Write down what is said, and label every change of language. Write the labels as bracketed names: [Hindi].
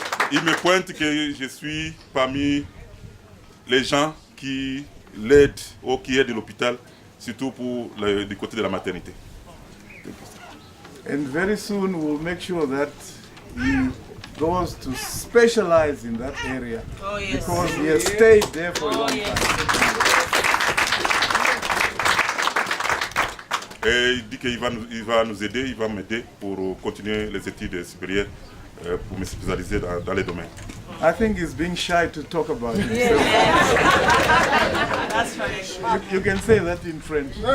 [French] Il me pointe que je suis parmi les gens qui l'aident ou qui aident l'hôpital, surtout pour du côté de la maternité. [English] And very soon we'll make sure that he goes to specialize in that area. Oh, yes. Because he has stayed there for a long time. [French] Et il dit qu'il va nous aider, il va m'aider pour continuer les études supérieures, pour me spécialiser dans les domaines. [English] I think he's being shy to talk about it. Yeah. That's funny. You can say that in French.